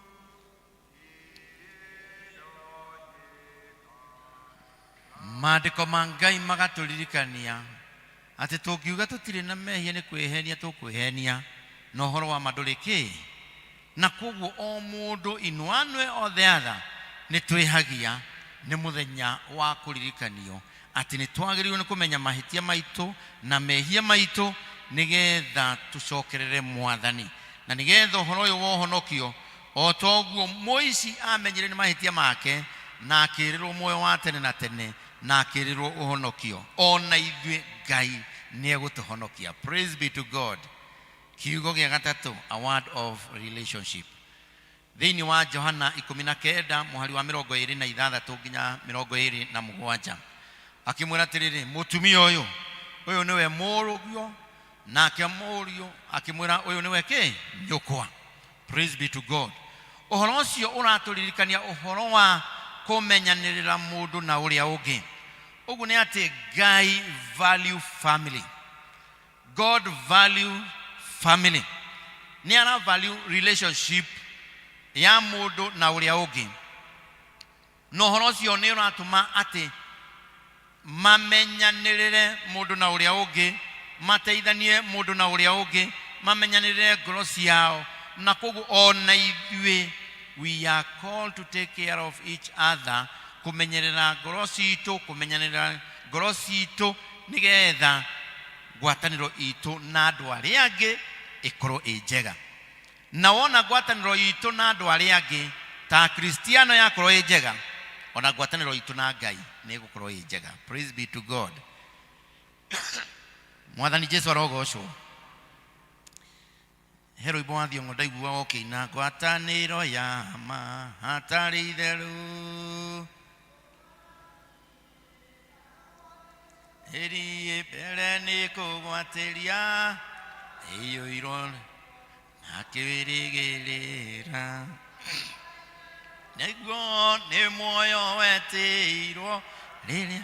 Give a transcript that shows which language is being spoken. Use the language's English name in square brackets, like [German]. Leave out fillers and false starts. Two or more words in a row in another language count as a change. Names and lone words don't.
[Kikuyu] Maandĩko ma Ngai magatũririkania atĩ tũngiuga tũtirĩ na mehia nĩ kwĩhenia tũkwĩhenia, na ũhoro wa ma ndũrĩ kĩ, na koguo o mũndũ [English] in one way or the other [Kikuyu] nĩ twĩhagia. Nĩ mũthenya wa kũririkanio atĩ nĩ twagĩrĩirwo nĩ kũmenya mahĩtia maitũ na mehia maitũ nĩgetha tũcokerere Mwathani, na nĩgetha ũhoro ũyũ wa ũhonokio, o toguo mũici amenyire nĩ mahĩtia make na akĩrĩrwo muoyo wa tene na tene na akĩrĩrwo ũhonokio, ona ithuĩ Ngai nĩ egũtũhonokia. [English] Praise be to God. [Kikuyu] Kiugo gĩa gatatũ, [English] a word of relationship. [Kikuyu] Thĩinĩ wa Johana 19 mũhari wa 26 nginya 27, akĩmwĩra atĩrĩrĩ, mũtumia ũyũ nĩwe mũrũguo, nake mũriũ akĩmwĩra ũyũ nĩwe kĩ? Nyũkwa. [English] Praise be to God. [Kikuyu] Ũhoro ũcio ũratũririkania ũhoro wa kũmenyanĩrĩra mũndũ na ũrĩa ũngĩ. Ũguo nĩ atĩ Ngai [English] value family. God value family. [Kikuyu] Nĩ ara [English] value relationship [Kikuyu] ya mũndũ na ũrĩa ũngĩ. No ũhoro ũcio nĩ ũratũma atĩ mamenyanĩrĩre mũndũ na ũrĩa ũngĩ, mateithanie mũndũ na ũrĩa ũngĩ, mamenyanĩrĩre ngoro ciao, na koguo ona ithuĩ [English] we are called to take care of each other, [Kikuyu] kumenyerera ngoro citũ, kumenyanĩrĩra ngoro citũ nĩgetha ngwatanĩro itũ na andũ arĩa angĩ ĩkorwo ĩ njega. Na wona ngwatanĩro itũ na andũ arĩa angĩ ta Kristiano yakorwo ĩ njega, ona ngwatanĩro itũ na Ngai nĩ ĩgũkorwo ĩ njega. [English] Praise be to God. [Kikuyu] Mwathani Jesu arogocwo. He rwĩmbo wa Thiong'o ndaigua ũkĩina, ngwatanĩro ya ma hatarĩ itherũ ĩrĩ mbere nĩ kũgwatĩria ĩiyũirwo na kĩwĩrĩgĩrĩra, nĩguo nĩ muoyo wetĩirwo rĩrĩa.